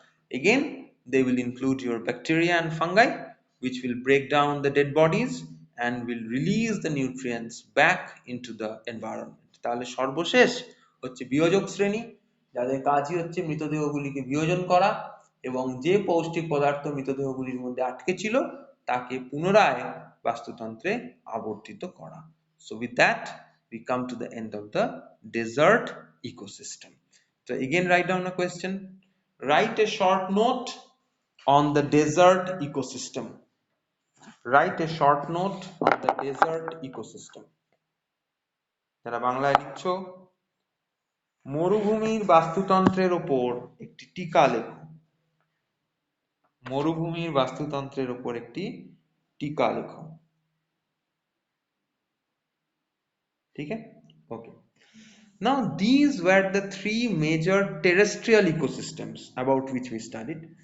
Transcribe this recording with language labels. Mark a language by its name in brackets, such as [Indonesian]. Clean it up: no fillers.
[English] Again, they will include your bacteria and fungi, which will break down the dead bodies and will release the nutrients back into the environment. [Bangla] তাহলে সর্বশেষ হচ্ছে বিয়োজক শ্রেণী, যাদের কাজই হচ্ছে মৃতদেহগুলিকে বিয়োজন করা এবং যে পৌষ্টিক পদার্থ মৃতদেহগুলির মধ্যে আটকে ছিল তাকে পুনরায় বাস্তুতন্ত্রে আবর্তিত করা। [English] So with that we come to the end of the desert ecosystem. So again, write down a question. Write a short note on the desert ecosystem. Write a short note on the desert ecosystem. [Bangla] যারা বাংলায় লিখছো, মরুভূমির বাস্তুতন্ত্রের উপর একটি টিকা লেখো। মরুভূমির বাস্তুতন্ত্রের উপর একটি টিকা লেখো। ঠিক আছে? ওকে। [English] Now, these were the three major terrestrial ecosystems about which we studied.